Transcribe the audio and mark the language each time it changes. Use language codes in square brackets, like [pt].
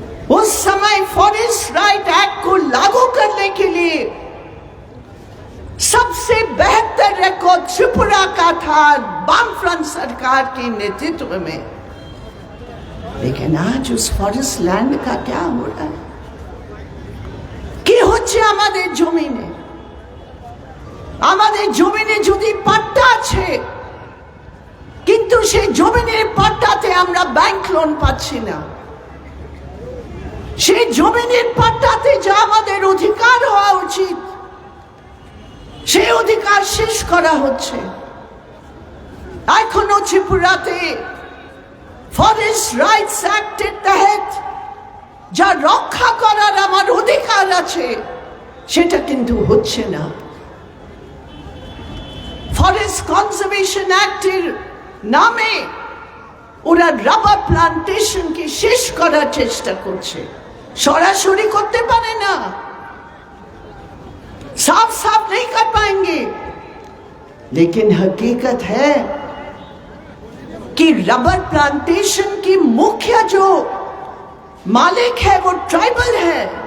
[hi] उस समय forest right act को लागू करने के लिए सबसे बेहतर रिकॉर्ड त्रिपुरा का था वामफ्रंट सरकार के नेतृत्व में। लेकिन आज उस फॉरेस्ट लैंड का क्या हो रहा है? [bn] কি হচ্ছে আমাদের জমিনে? আমাদের জমিনে যদি পাট্টা আছে, কিন্তু সেই জমিনের পাট্টাতে আমরা ব্যাংক লোন পাচ্ছি না। সেই জমিনের পাট্টাতে যা আমাদের অধিকার হওয়া উচিত সেই অধিকার শেষ করা হচ্ছে। এখনো ত্রিপুরাতে ফরেস্ট রাইটস অ্যাক্টের তহত যা রক্ষা করার আমার অধিকার আছে সেটা কিন্তু হচ্ছে না। ফরেস্ট কনজারভেশন অ্যাক্টের নামে ওরা রাবার প্লান্টেশনকে শেষ করার চেষ্টা করছে। সরাসরি করতে পারে না, [hi] साफ साफ नहीं कर पाएंगे, लेकिन हकीकत है कि रबर प्लांटेशन की मुख्य जो मालिक है वो ट्राइबल है।